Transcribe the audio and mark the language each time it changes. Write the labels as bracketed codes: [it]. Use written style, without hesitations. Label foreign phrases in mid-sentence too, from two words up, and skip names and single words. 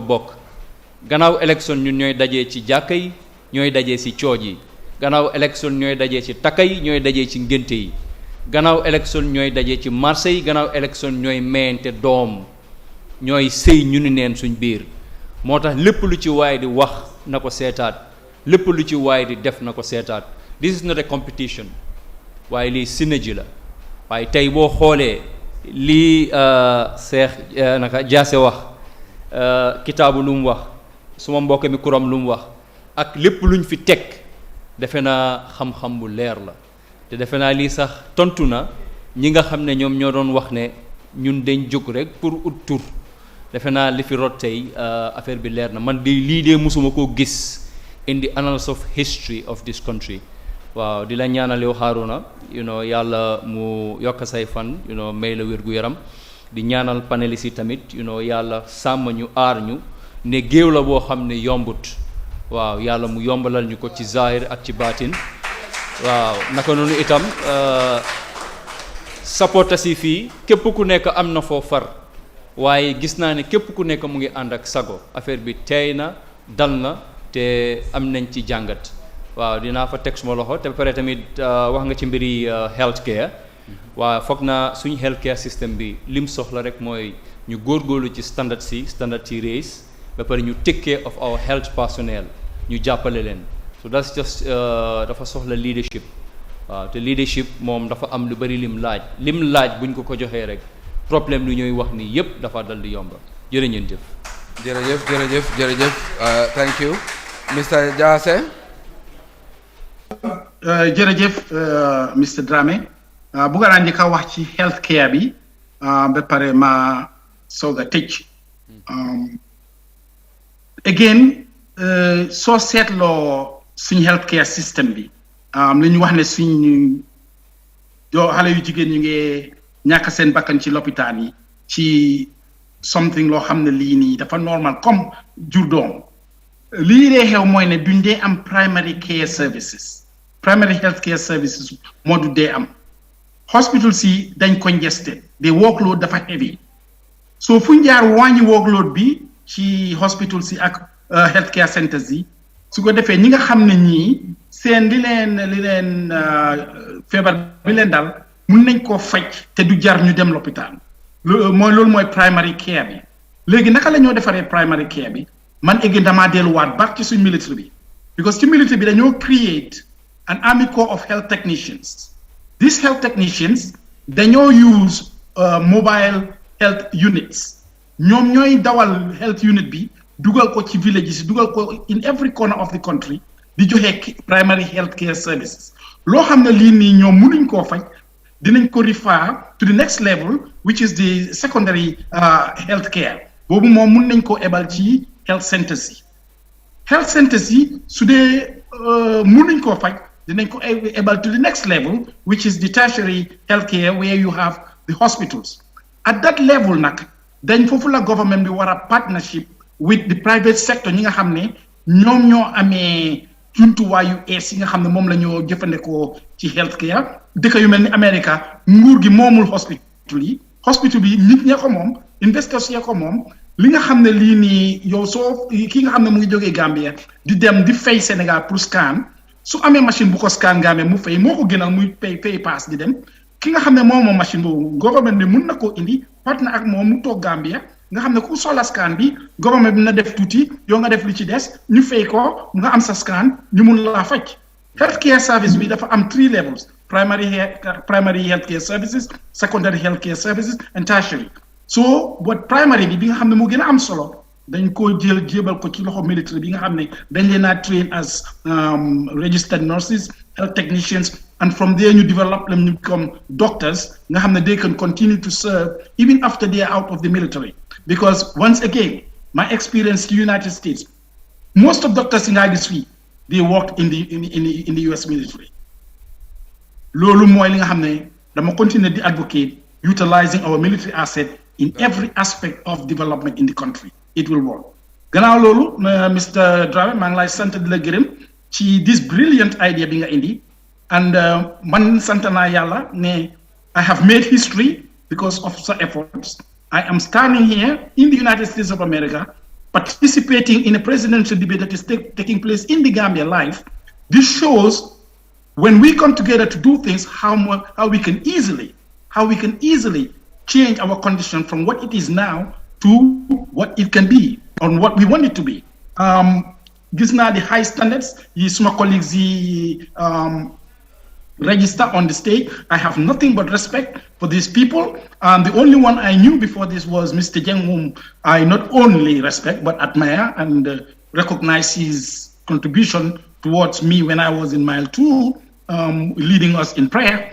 [wo] bokk gannaaw élection ñun ñooy dajee ci jàkka yi ñooy dajee ci cooj yi gannaaw élection ñooy dajee ci takka yi ñooy dajee ci ngénte yi gannaaw élection ñooy dajee ci marché yi gannaaw élection ñooy meyante doom ñooy sëy ñu ni neen suñ biir moo tax lépp lu ci waay di wax na ko seetaat lépp lu ci waay di def na ko seetaat [en] this is not a competition [wo] waaye lii synergie la waaye tey boo xoolee lii naka Jaase wax kitaabu lu mu wax suma mbokk mi kuram lu mu wax ak lépp luñ fi teg defe naa xam-xam bu leer la te defe naa lii sax tontu na ñi nga xam ne ñoom ñoo doon wax ne ñun dañ jóg rek pour ut tur defe naa li fi rot tey affaire bi leer na man di lii dee musuma koo gis [en] in the annals of history of this country [wo] waaw di la ñaanal yow Haruna yàlla mu yokk say fan may la wér gu yaram di ñaanal panélistes yi tamit yàlla sàmm ñu aar ñu ne géew la boo xam ne yombut waaw yàlla mu yombalal ñu ko ci zahir ak ci baatin waaw naka noonu itam supporters yi fii képp ku nekk am na foo far waaye gis naa ne képp ku nekk mu ngi ànd ak sago affaire bi teey na dal na te am nañ ci jàngat waaw dinaa fa teg suma loxo te ba pare tamit wax nga ci mbiri [en] health care [wo] waaw foog naa suñu [en] health care system [wo] bi lim soxla rek mooy ñu góorgóorlu ci standard ci raise ba pare ñu [en] take care of our health personnel [wo] ñu jàppale leen [en] so that's just [wo] dafa soxla leadership waaw te leadership moom dafa am lu bari lim laaj buñ ko joxee rek problème lu ñuy wax ni yépp dafa dal di yomba jërëjëf [en] jërëjëf thank you Mr. Jassy [wo] jërëjëf Mr. Dramé bëgg naa njëkk a wax ci [en] health care [wo] bi ba pare ma soog a tëj again soo seetloo suñ [en] health care system [wo] bi li ñu wax ne suñ xale yu jigéen ñu ngi ñàkk seen bakkan ci lopitaan yi ci something loo xam ne lii nii dafa normal comme jur doom lii dee xew mooy ne duñ dee am [en] primary care services primary health care services [wo] moo du dee am hospital si dañ congested [en] the workload [wo] dafa heavy so fu ñu jaar wàññi workload bi ci hospital si ak [en] health care centers [wo] yi su ko defee ñi nga xam ne ñii seen li leen feebar bi leen dal mun nañ koo faj te du jar ñu dem lopitaan loolu mooy [en] primary care [wo] bi léegi naka la ñoo defaree [en] primary care [wo] bi man égg damaa delluwaat back ci suñ military bi [en] because [wo] ci military bi dañoo [en] create an army corps of health technicians these health technicians dañoo use mobile health units [wo] ñoom ñooy dawal health unit bi dugal ko [en] ci villages dugal ko in every corner of the country [wo] di joxe [en] primary health care services [wo] loo xam ne lii nii ñoom mënuñ koo faj dinañ ko [en] refer to the next level which is the secondary health care [wo] boobu moom mun nañ koo ebal ci [en] health centers [wo] yi [en] health centers [wo] yi su dee mun nañ koo faj dinañ ko ebal [en] to the next level which is the tertiary healthcare where you have the hospitals at that level [wo] nag dañ foofu la government bi war [en] a partnership with the private sector [wo] ñi nga xam ne ñoom ñoo amee jumtuwaayu ees yi nga xam ne moom la ñoo jëfandikoo ci healthcare dëkk yu mel ni America nguur gi moomul hospital yi hospital bi nit ñee ko moom investors yee ko moom li nga xam ne lii nii yow soo ki nga xam ne mu ngi jógee Gambia di dem di fay Sénégal pour scan su amee machine bu ko scan Gambia mu fay moo ko gënal muy pay pass di dem ki nga xam ne moom machine boobu government bi mun na koo indi partner ak moom mu toog Gambia nga xam ne ku soxla scan bi government bi na def tuuti yow nga def li ci des ñu fay ko nga am sa scan ñu mun laa faj [en] healthcare service [wo] bi dafa am [en] 3 levels primary healthcare services secondary healthcare services and tertiary so what [wo] primary bi nga xam ne moo gën a am solo dañ koo jébal ko ci loxo military bi nga xam ne dañ leen a [en] train as registered nurses health technicians and from there ñu develop them ñu become doctors [wo] nga xam ne [en] they can continue to serve even after they are out of the military because once again my experience in the United States most of doctors in IDC they worked in the US military [wo] loolu mooy li nga xam ne dama continuer di [en] advocate utilizing our military asset in every aspect of development in the country it will work [wo] gannaaw loolu [en] Mr. Dramé [wo] maa ngi lay sant di la gërëm ci [en] this brilliant idea [wo] bi nga indi [en] and [wo] man sant naa yàlla ne [en] I have made history because of the efforts I am standing here in the United States of America participating in a presidential debate that is taking place in the Gambia live. This shows when we come together to do things how we can easily change our condition from what it is now to what it can be and what we want it to be. [wo] Gis naa [en] the high standards [wo] yi suma [en] colleagues yi register on the stage. I have nothing but respect for these people. The only one I knew before this was Mr. Jeng, whom I not only respect but admire and recognize his contribution towards me when I was in mile 2, leading us in prayer.